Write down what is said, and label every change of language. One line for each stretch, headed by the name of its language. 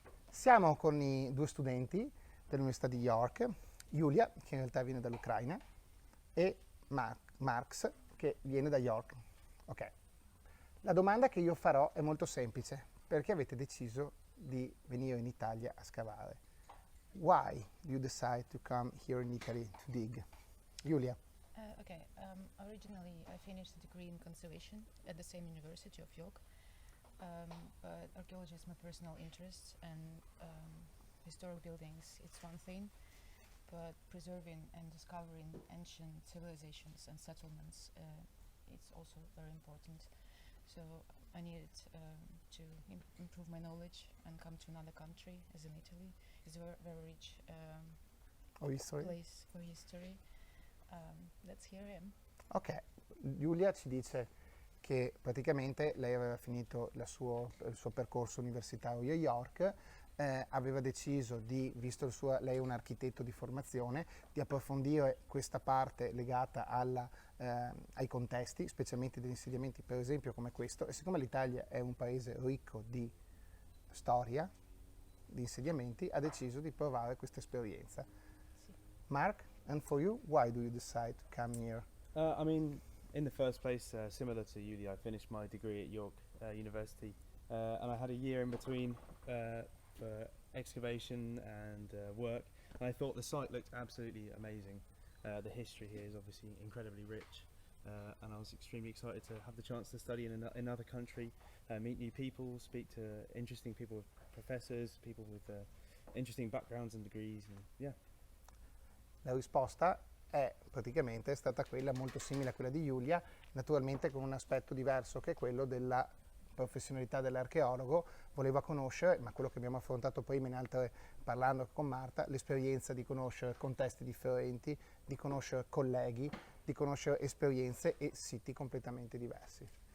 Italian: Siamo con i 2 studenti dell'Università di York, Giulia, che in realtà viene dall'Ucraina, e Marx, che viene da York. Ok. La domanda che io farò è molto semplice. Perché avete deciso di venire in Italia a scavare?
English: Why do you decide to come here in Italy to dig?
Italian: Giulia.
English: Originally I finished a degree in conservation at the same University of York. But archaeology is my personal interest, and historic buildings, it's one thing, but preserving and discovering ancient civilizations and settlements, it's also very important. So I needed to improve my knowledge and come to another country, as in Italy. It's a very rich place for history. That's here I am.
Italian: Ok, Giulia ci dice che praticamente lei aveva finito il suo percorso universitario a York, aveva deciso di, visto lei è un architetto di formazione, di approfondire questa parte legata ai contesti, specialmente degli insediamenti per esempio come questo, e siccome l'Italia è un paese ricco di storia, di insediamenti, ha deciso di provare questa esperienza. Sì.
English: Mark, and for you, why do you decide to come here? I mean, in the first place, similar to Julia, I finished my degree at York University, and I had a year in between for excavation and work, and I thought the site looked absolutely amazing. The history here is obviously incredibly rich, and I was extremely excited to have the chance to study in another country, meet new people, speak to interesting people, professors, people with interesting backgrounds and degrees, and yeah.
Italian: La risposta è praticamente stata quella molto simile a quella di Giulia, naturalmente con un aspetto diverso che è quello della professionalità dell'archeologo. Voleva conoscere, ma quello che abbiamo affrontato prima parlando con Marta, l'esperienza di conoscere contesti differenti, di conoscere colleghi, di conoscere esperienze e siti completamente diversi.